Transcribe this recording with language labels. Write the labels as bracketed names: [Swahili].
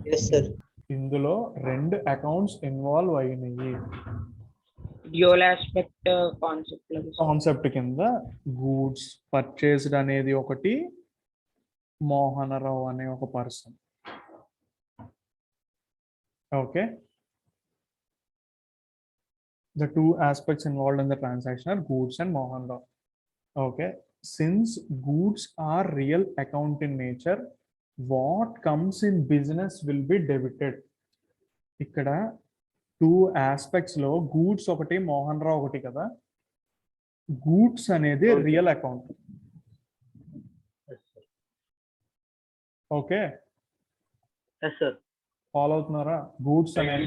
[English] Yes sir. [Telugu] ఇందులో 2 accounts involve అయినాయి. [English] dual aspect [Telugu] concept కింద గూడ్స్ పర్చేస్డ్ అనేది ఒకటి, మోహనరావు అనే ఒక person. [English] Okay, the two aspects involved in the transaction are goods and Mohan Rao. Okay, since goods are real account in nature, what comes in business will be debited. [Telugu] ఇక్కడ 2 aspects లో goods ఒకటి మోహన్ రావు ఒకటి కదా. Goods అనేది [English] Okay. Real account. Okay, yes sir. [Telugu] Follow అవుతున్నారా? Goods అనేది